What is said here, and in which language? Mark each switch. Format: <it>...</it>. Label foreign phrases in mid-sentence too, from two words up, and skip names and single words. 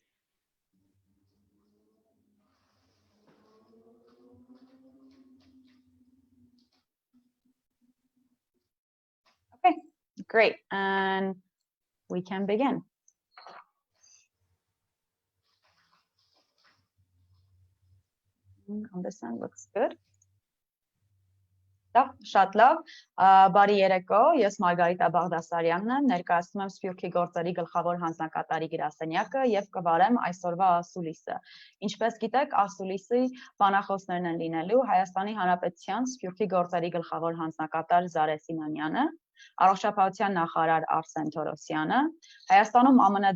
<en>Okay, great. And we can begin. On this end looks good.</en> <hy>Շատ լավ, բարի երեկո, ես Մարգարիտա Բաղդասարյանն եմ, ներկայացնում եմ սփյուռքի գործերի գլխավոր հանձնակատարի գրասենյակը եւ կվարեմ այսօրվա ասուլիսը։ Ինչպես գիտեք, ասուլիսի բանախոսներն են լինելու Հայաստանի Հանրապետության սփյուռքի գործերի գլխավոր հանձնակատար Զարեհ Սինանյանը, Առողջապահության նախարար Արսեն Թորոսյանը, Հայաստանում ԱՄՆ</hy>